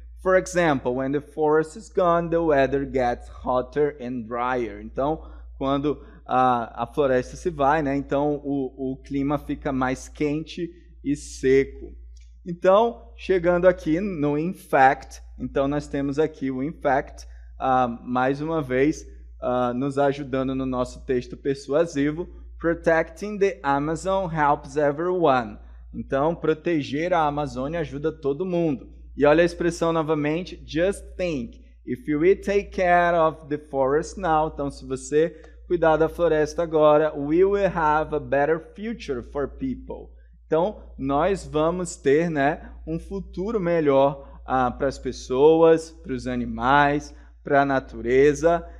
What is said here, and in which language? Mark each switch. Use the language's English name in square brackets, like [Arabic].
[English] For example, when the forest is gone, the weather gets hotter and drier. [Portuguese] Então, quando a floresta se vai, né, então o clima fica mais quente e seco. Então, chegando aqui no [English] in fact, [Portuguese] então nós temos aqui o in fact, mais uma vez, nos ajudando no nosso texto persuasivo. [English] Protecting the Amazon helps everyone. [Portuguese] Então, proteger a Amazônia ajuda todo mundo. E olha a expressão novamente, [English] just think. If we take care of the forest now, [Portuguese] então se você cuidar da floresta agora, [English] we will have a better future for people. [Portuguese] Então, nós vamos ter, né, um futuro melhor para as pessoas, para os animais, para a natureza.